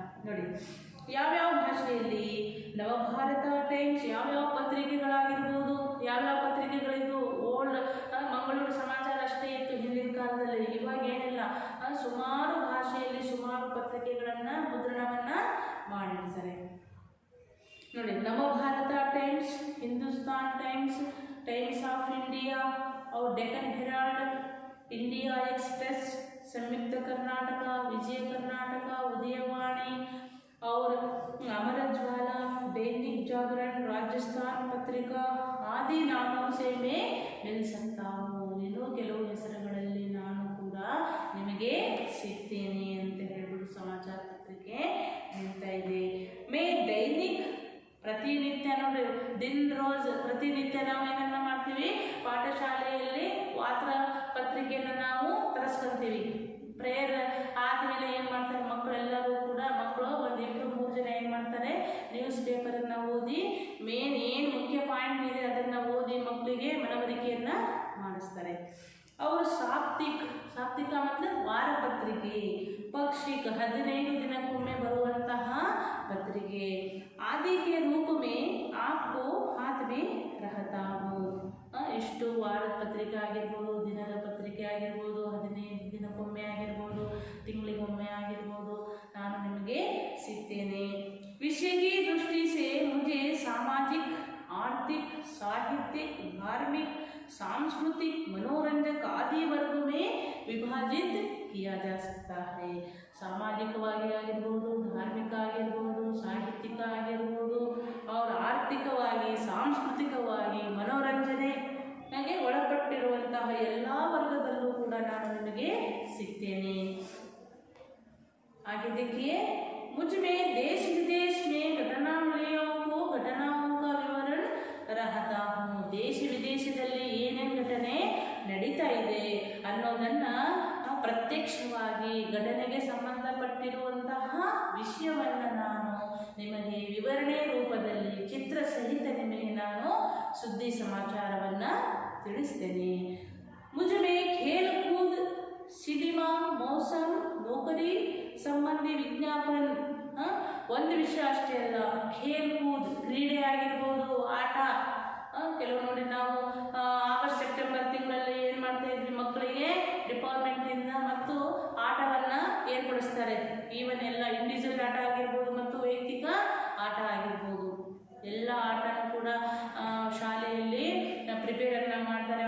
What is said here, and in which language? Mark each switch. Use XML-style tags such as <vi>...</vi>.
<kn>ನೋಡಿ, ಯಾವ್ಯಾವ ಭಾಷೆಯಲ್ಲಿ? ನವಭಾರತ ಟೈಮ್ಸ್. ಯಾವ್ಯಾವ ಪತ್ರಿಕೆಗಳಾಗಿರ್ಬೋದು? ಯಾವ್ಯಾವ ಪತ್ರಿಕೆಗಳಿದ್ದು? ಓಲ್ಡ್ ಮಂಗಳೂರು ಸಮಾಚಾರ ಅಷ್ಟೇ ಇತ್ತು ಹಿಂದಿನ ಕಾಲದಲ್ಲಿ. ಇವಾಗ ಏನಿಲ್ಲ, ಸುಮಾರು ಭಾಷೆಯಲ್ಲಿ ಸುಮಾರು ಪತ್ರಿಕೆಗಳನ್ನು ಮುದ್ರಣವನ್ನು ಮಾಡಿರ್ತಾರೆ.</kn> <hi>ನೋಡಿ, ನವಭಾರತ times, Hindustan times, times of India, और डेक्कन हेराल्ड, इंडिया एक्सप्रेस, संयुक्त कर्नाटक, विजय कर्नाटक, उदयवाणी और अमर ज्वाला, दैनिक जागरण, राजस्थान पत्रिका आदि नामों से मैं मिल सकता हूँ.</hi> <kn>ಇನ್ನು ಕೆಲವು ಹೆಸರುಗಳಲ್ಲಿ ನಾನು ಕೂಡ ನಿಮಗೆ ಸಿಗ್ತೇನೆ ಅಂತ ಹೇಳ್ಬಿಟ್ಟು ಸಮಾಚಾರ ಪತ್ರಿಕೆ ಹೇಳ್ತಾ ಇದೆ. ಮೇ ದೈನಿಕ್, ಪ್ರತಿನಿತ್ಯ. ನೋಡಿ, ದಿನ ರೋಜ್ ಪ್ರತಿನಿತ್ಯ ನಾವು ಏನನ್ನ ಮಾಡ್ತೀವಿ? ಪಾಠಶಾಲೆಯಲ್ಲಿ ವಾರ್ತಾ ಪತ್ರಿಕೆಯನ್ನು ನಾವು ತರಿಸ್ಕೊಂತೀವಿ. ಪ್ರೇಯರ್ ಆದಮೇಲೆ ಏನು ಮಾಡ್ತಾರೆ ಮಕ್ಕಳೆಲ್ಲರೂ ಕೂಡ? ಮಕ್ಕಳು ಒಂದು 2-3 ಜನ ಏನು ಮಾಡ್ತಾರೆ? ನ್ಯೂಸ್ ಪೇಪರನ್ನು ಓದಿ ಮೇನ್ ಏನು ಮುಖ್ಯ ಪಾಯಿಂಟ್ ಇದೆ ಅದನ್ನು ಓದಿ ಮಕ್ಕಳಿಗೆ ಮನವರಿಕೆಯನ್ನು ಮಾಡಿಸ್ತಾರೆ. ಅವರು ಸಾಪ್ತಿಕ मतलब ವಾರಪತ್ರಿಕೆ. ಪಕ್ಷಿಕ 15 ದಿನಕ್ಕೊಮ್ಮೆ ಬರುವಂತಹ ಪತ್ರಿಕೆ.</kn> <hi>आदि के रूप में आपको हाथ में रहता हूँ.</hi> <kn>ಇಷ್ಟು ವಾರದ ಪತ್ರಿಕೆ ಆಗಿರ್ಬೋದು, ದಿನದ ಪತ್ರಿಕೆ ಆಗಿರ್ಬೋದು, 15 ದಿನಕ್ಕೊಮ್ಮೆ ಆಗಿರ್ಬೋದು, ತಿಂಗಳಿಗೊಮ್ಮೆ ಆಗಿರ್ಬೋದು, ನಾನು ನಿಮಗೆ ಸಿಗ್ತೇನೆ.</kn> <hi>विषय की दृष्टि से मुझे सामाजिक, आर्थिक, साहित्यिक, धार्मिक, सांस्कृतिक, मनोरंजक आदि वर्ग में विभाजित किया जा सकता है.</hi> <kn>ಸಾಮಾಜಿಕವಾಗಿ ಆಗಿರ್ಬೋದು, ಧಾರ್ಮಿಕ ಆಗಿರ್ಬೋದು, ಸಾಹಿತ್ಯಿಕ ಆಗಿರ್ಬೋದು, ಅವ್ರ ಆರ್ಥಿಕವಾಗಿ, ಸಾಂಸ್ಕೃತಿಕವಾಗಿ, ಮನೋರಂಜನೆಗೆ ಒಳಪಟ್ಟಿರುವಂತಹ ಎಲ್ಲ ವರ್ಗದಲ್ಲೂ ಕೂಡ ನಾನು ನಿಮಗೆ ಸಿಗ್ತೇನೆ.</kn> <hi>आगे देखिए. मुझ में देश विदेश में घटनावलियों घटनाओं का विवरण रहता हूँ.</hi> <kn>ದೇಶ ವಿದೇಶದಲ್ಲಿ ಏನೇನು ಘಟನೆ ನಡೀತಾ ಇದೆ ಅನ್ನೋದನ್ನು ಪ್ರತ್ಯಕ್ಷವಾಗಿ ಘಟನೆಗೆ ಸಂಬಂಧಪಟ್ಟಿರುವಂತಹ ವಿಷಯವನ್ನು ನಾನು ನಿಮಗೆ ವಿವರಣೆ ರೂಪದಲ್ಲಿ ಚಿತ್ರ ಸಹಿತ ನಿಮಗೆ ನಾನು ಸುದ್ದಿ ಸಮಾಚಾರವನ್ನು ತಿಳಿಸ್ತೇನೆ.</kn> <hi>मुझ में खेल कूद, सिनेमा, मौसम, नौकरी संबंधी विज्ञापन,</hi> <kn>ಒಂದು ವಿಷಯ ಅಷ್ಟೇ ಅಲ್ಲ, ಖೇಲ್ ಕೂದ್ ಕ್ರೀಡೆ ಆಗಿರ್ಬೋದು, ಆಟ. ಕೆಲವು ನೋಡಿ ನಾವು ಆಗಸ್ಟ್ ಸೆಪ್ಟೆಂಬರ್ ತಿಂಗಳಲ್ಲಿ ಏನು ಮಾಡ್ತಾ ಇದ್ವಿ, ಮಕ್ಕಳಿಗೆ ಡಿಪಾರ್ಟ್ಮೆಂಟಿಂದ ಮತ್ತು ಆಟವನ್ನು ಏರ್ಪಡಿಸ್ತಾರೆ. ಈವನ್ ಎಲ್ಲ ಇಂಡಿವಿಜುವಲ್ ಆಟ ಆಗಿರ್ಬೋದು ಮತ್ತು ವೈಯಕ್ತಿಕ ಆಟ ಆಗಿರ್ಬೋದು, ಎಲ್ಲ ಆಟನೂ ಕೂಡ ಶಾಲೆಯಲ್ಲಿ ಪ್ರಿಪೇರನ್ನು ಮಾಡ್ತಾರೆ.</kn>